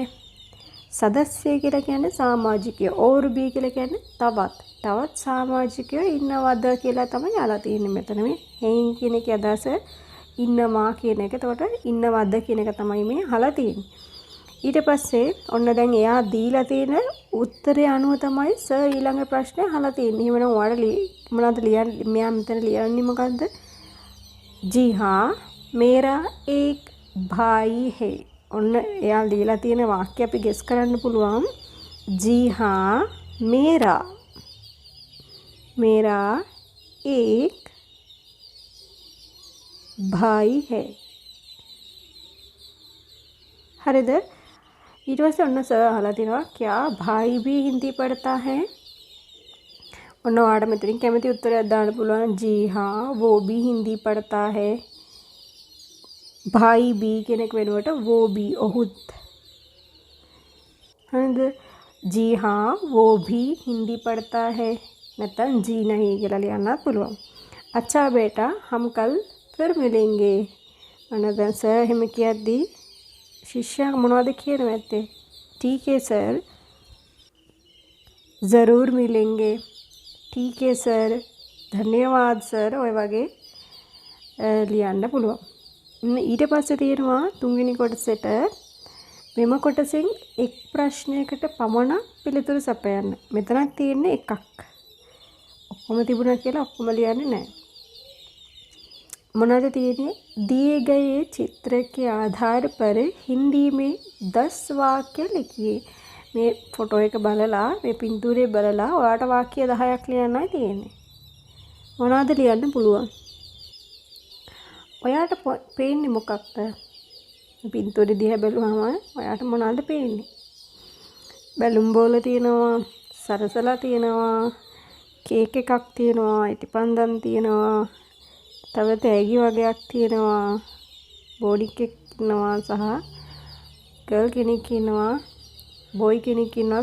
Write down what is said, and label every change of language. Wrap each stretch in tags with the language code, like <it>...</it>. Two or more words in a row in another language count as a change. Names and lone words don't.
<si>सदस्य කියලා කියන්නේ සමාජිකයෝ.</si> <hi>और भी</hi> <si>කියලා කියන්නේ තවත් සමාජිකයෝ ඉන්නවද කියලා තමයි අහලා තියෙන්නේ මෙතන. මේ හේන් කියන එකේ අදහස ඉන්නවා කියන එක. එතකොට ඉන්නවද කියන එක තමයි මේ අහලා තියෙන්නේ. ඊට පස්සේ ඔන්න දැන් එයා දීලා තියෙන උත්තරය අනුව තමයි සර් ඊළඟ ප්‍රශ්නේ අහලා තියෙන්නේ. එහෙමනම් ඔයාලා මොනවද ලියන්නේ? මෙයා මෙතන ලියන්නේ මොකද්ද?</si> <hi>जी हाँ मेरा एक भाई है.</hi> <si>ඔන්න එයා ලියලා තියෙන වාක්‍ය අපි ගෙස් කරන්න පුළුවන්.</si> <hi>जी हाँ मेरा एक भाई है.</hi> <si>हरिद ඊට පස්සේ ඔන්න සර් අහලා තිනවා</si> <hi>क्या भाई भी हिंदी पढ़ता है?</hi> <si>ඔන්න ඔයාලට මෙතනින් කැමති උත්තරයක් දාන්න පුළුවන්.</si> <hi>जी हाँ वो भी हिंदी पढ़ता है. भाई भी</hi> <si>කියන එක වෙනුවට</si> <hi>वो भी</hi> <si>ඔහුත්. හරිද?</si> <hi>जी हाँ वो भी हिंदी पढ़ता है.</hi> <si>නැත්නම්</si> <hi>जी नहीं</hi> <si>කියලා ලියන්නත් පුළුවන්.</si> <hi>अच्छा बेटा हम कल फिर मिलेंगे.</hi> <si>ඔන්න දැන් සර් එහෙම කියද්දී ශිෂ්‍යයා මොනවද කියනවා ඇත්තේ?</si> <hi>ठीक है सर ज़रूर मिलेंगे. ठीक है सर धन्यवाद सर.</hi> <si>ඔය වගේ ලියන්න පුළුවන්. ඊට පස්සේ තියෙනවා තුන්වෙනි කොටසට මෙම කොටසෙන් එක් ප්‍රශ්නයකට පමණක් පිළිතුරු සපයන්න. මෙතනක් තියෙන්නේ එකක්. ඔක්කොම තිබුණා කියලා ඔක්කොම ලියන්නේ නැහැ. මොනවද තියෙන්නේ?</si> <hi>दिए गए चित्र के आधार पर हिंदी में 10 वाक्य लिखिए.</hi> <si>මේ ෆොටෝ එක බලලා මේ පින්තූරේ බලලා ඔයාට වාක්‍ය 10ක් ලියන්නයි තියෙන්නේ. මොනවද ලියන්න පුළුවන්? ඔයාට පේන්නේ මොකක්ද? පින්තූරේ දිහා බැලුවම ඔයාට මොනවද පේන්නේ? බැලුම් බෝල තියෙනවා, සරසලා තියෙනවා, කේක් එකක් තියෙනවා, ඉටිපන්දම් තියෙනවා, තව තෑගි වගේක් තියෙනවා, බෝඩි කෙක් ඉන්නවා සහ ගර්ල් කෙනෙක් ඉන්නවා, බොයි කෙනෙක් ඉන්නවා.</si>